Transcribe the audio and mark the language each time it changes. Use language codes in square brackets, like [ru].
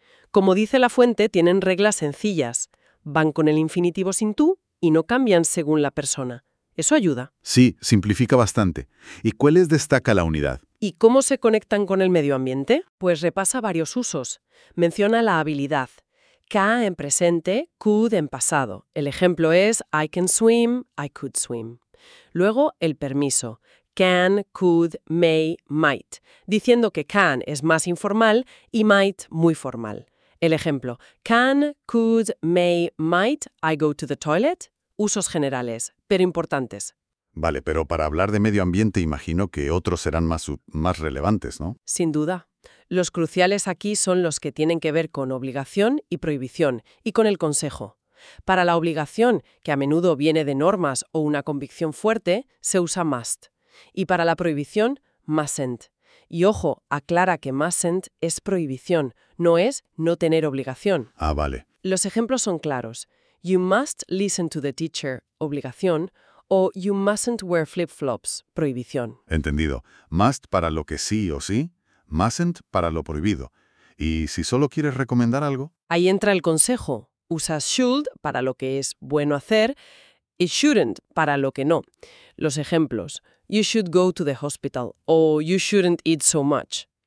[es] Como dice la fuente, tienen reglas sencillas. Van con el infinitivo sin tú y no cambian según la persona. Eso ayuda. Sí, simplifica bastante. ¿Y cuáles destaca la unidad? ¿Y cómo se conectan con el medio ambiente? Pues repasa varios usos. Menciona la habilidad. K en presente, could en pasado. [en] El ejemplo es I can swim, I could swim. [es] Luego, el permiso. Can, could, may, might. Diciendo que can es más informal y might muy formal. El ejemplo. [en] Can, could, may, might, I go to the toilet. [es] Usos generales, pero importantes. Vale, pero para hablar de medio ambiente imagino que otros serán más relevantes, ¿no? Sin duda. Los cruciales aquí son los que tienen que ver con obligación y prohibición, y con el consejo. Para la obligación, que a menudo viene de normas o una convicción fuerte, se usa must. Y para la prohibición, mustn't. Y ojo, aclara que mustn't es prohibición, no es no tener obligación. Ah, vale. Los ejemplos son claros. [en] You must listen to the teacher, obligación, o you mustn't wear flip-flops, prohibición. [es] Entendido. Must para lo que sí o sí, mustn't para lo prohibido. ¿Y si solo quieres recomendar algo? Ahí entra el consejo. Usas should para lo que es bueno hacer y shouldn't para lo que no. Los ejemplos. [en] You should go to the hospital o you shouldn't eat so much.